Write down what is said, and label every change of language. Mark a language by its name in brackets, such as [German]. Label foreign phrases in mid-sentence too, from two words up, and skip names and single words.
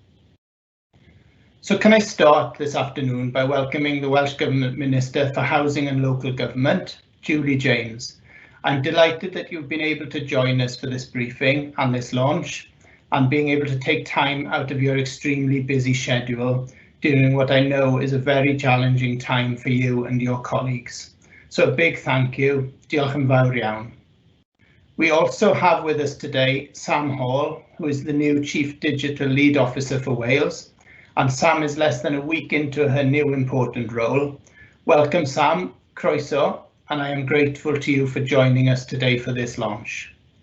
[English] So can I start this afternoon by welcoming the Welsh Government Minister for Housing and Local Government, Julie James. I'm delighted that you've been able to join us for this briefing and this launch, and being able to take time out of your extremely busy schedule during what I know is a very challenging time for you and your colleagues. So a big thank you. [Welsh] Diolch yn fawr iawn. [English] We also have with us today Sam Hall, who is the new Chief Digital Lead Officer for Wales, and Sam is less than a week into her new important role. Welcome Sam, croeso, and I am grateful to you for joining us today for this launch.